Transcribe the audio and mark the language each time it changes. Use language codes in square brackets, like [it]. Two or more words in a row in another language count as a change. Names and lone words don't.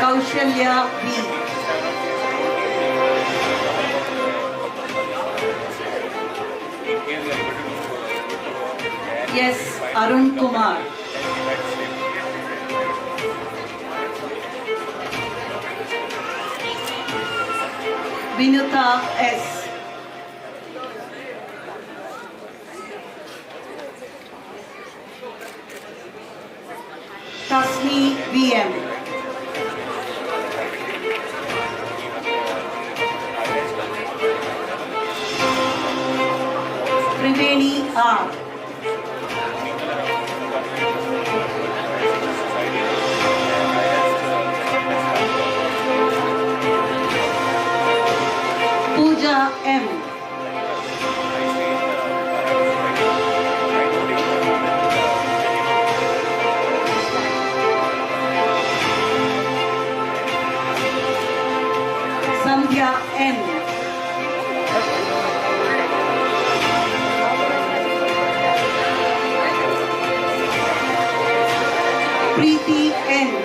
[en] Kaushalya B. Yes, Arun Kumar. Vinuta S. Tasni VM. Triveni R. Pooja M. Sandhya N. Preeti N.